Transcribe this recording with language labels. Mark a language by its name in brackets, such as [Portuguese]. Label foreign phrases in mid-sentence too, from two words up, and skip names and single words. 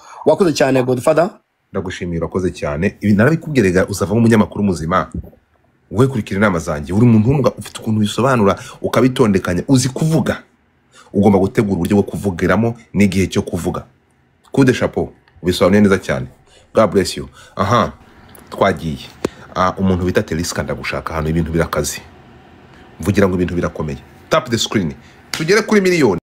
[Kinyarwanda] Wakoze cyane Godfather, ndagushimira wakoze cyane. Ibi narabikubwirega usavamo umunyamakuru muzima we kurikira inama zanjye uri umuntu umwe ufite ukuntu bisobanura ukabitondekanya uzi kuvuga ugomba gutegura uburyo bwo kuvugiramo n'igihe cyo kuvuga. [French] Coup de chapeau [Kinyarwanda] bisobanuye neza cyane. [English] God bless you. [Kinyarwanda] Twagiye umuntu bita Tiriska ndagushaka hano ibintu birakazi mvugira ngo ibintu birakomeye. [English] Tap the screen [Kinyarwanda] tugere kuri miliyoni.